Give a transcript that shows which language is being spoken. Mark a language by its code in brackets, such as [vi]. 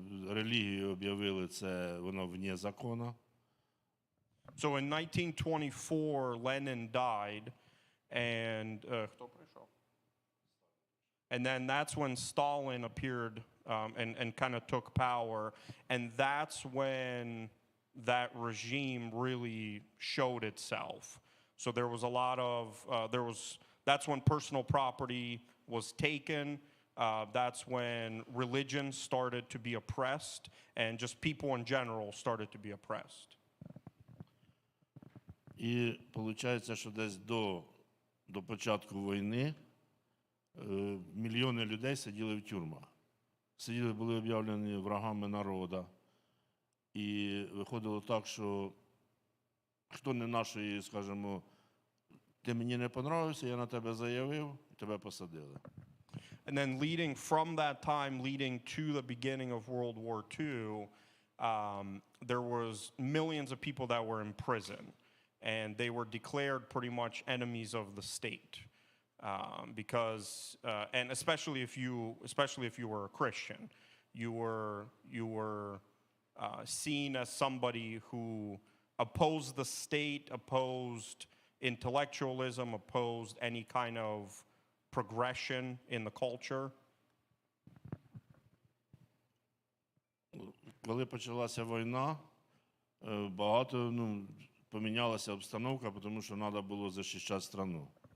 [uk] Релігію об'явили, це вона вне закону. [en] So in 1924, Lenin died, and [uk] хто прийшов? [en] And then that's when Stalin appeared and kind of took power, and that's when that regime really showed itself. So there was a lot of that's when personal property was taken. That's when religion started to be oppressed, and just people in general started to be oppressed. [uk] І виходить, що десь до початку війни мільйони людей сиділи в тюрмах. Сиділи, були об'явлені врагами народу. І виходило так, що хто не нашої, скажімо, ти мені не понравився, я на тебе заявив, і тебе посадили. [en] And then from that time, leading to the beginning of World War II, there was millions of people that were in prison, and they were declared pretty much enemies of the state, because, and especially if you were a Christian, you were seen as somebody who opposed the state, opposed intellectualism, opposed any kind of progression in the culture. [uk] Коли почалася війна, багато помінялася обстановка, тому що треба було захищати країну.